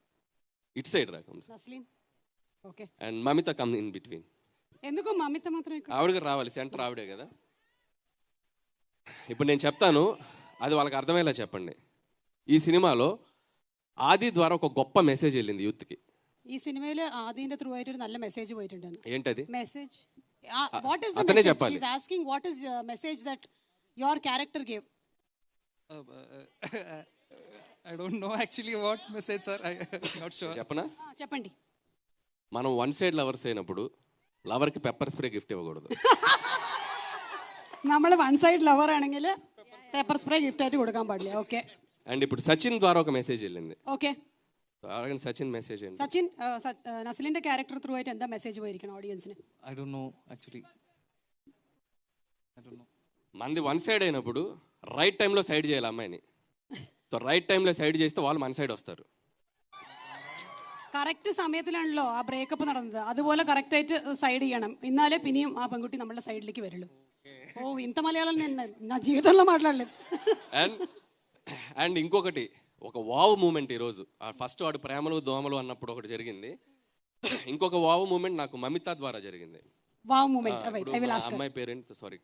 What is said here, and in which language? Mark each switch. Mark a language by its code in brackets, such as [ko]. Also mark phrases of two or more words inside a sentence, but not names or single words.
[te] ఇట్ సైడ్ రాకం నస్లీన్. ఓకే [en] and Mamita come in between. [te] ఎందుకు మమిత మాత్రం ఇక్కడ? ఆవిడకి రావాలి, సెంటర్ ఆవిడే కదా. ఇప్పుడు నేను చెప్తాను, అది వాళ్ళకి అర్థమయ్యేలా చెప్పండి. ఈ సినిమాలో ആദി ద్వారా ఒక గొప్ప మెసేజ్ వెళ్ళింది యూత్కి. [ml] ഈ സിനിമയിൽ ആദിന്റെ ത്രൂ ആയിട്ട് ഒരു നല്ല മെസ്സേജ് പോയിട്ടുണ്ട്. [te] ఏంటది [en] message what is the അത്തനെ മെസ്സേജ്? [te] చెప్పాలి. [en] She is asking what is the message that your character gave? I don't know actually what message, sir. I'm not sure. [te] చెప్పనా? చెప్పండి. మనం [en] one side lovers [te] అయినప్పుడు లవర్కి [en] pepper spray gift [te] ఇవ్వకూడదు. [ml] നമ്മൾ [en] one side lover [ml] ആണെങ്കിൽ [en] paper spray gift [ml] ആയിട്ട് കൊടുക്കാൻ പാടില്ല. ഓക്കെ. [te] అండ్ ఇప్పుడు సచిన్ ద్వారా ఒక మెసేజ్ వెళ్ళింది. ఓకే అలాగే సచిన్ మెసేజ్ ఏంటి? [ml] സച്ചിൻ നസ്ലിന്റെ [en] character through [ml] ആയിട്ട് എന്താ മെസ്സേജ് പോയിരിക്കണം ഓഡിയൻസിന്? [en] I don't know actually. I don't know. [te] మనది [en] one side [te] అయినప్పుడు [en] right time [te] సైడ్ చేయాలి అమ్మాయిని. సో [en] right time [te] సైడ్ చేస్తే వాళ్ళు మన సైడ్ వస్తారు. [ml] കറക്റ്റ് സമയത്തിലാണല്ലോ ആ ബ്രേക്കപ്പ് നടന്നത്. അതുപോലെ കറക്റ്റ് ആയിട്ട് സൈഡ് ചെയ്യണം, എന്നാലേ പിന്നെയും ആ പെൺകുട്ടി നമ്മുടെ സൈഡിലേക്ക് വരുള്ളൂ. [te] ఓ ఇంత మలయాళం నేను నా జీవితంలో మాట్లాడలేదు. అండ్ ఇంకొకటి ఒక [en] wow moment [te] ఈరోజు. ఫస్ట్ వాడు ప్రేమలు దోమలు అన్నప్పుడు ఒకటి జరిగింది. ఇంకొక [en] wow moment [te] నాకు మమిత ద్వారా జరిగింది. [en] wow moment [te] అమ్మాయి పేరెంట్ సారీ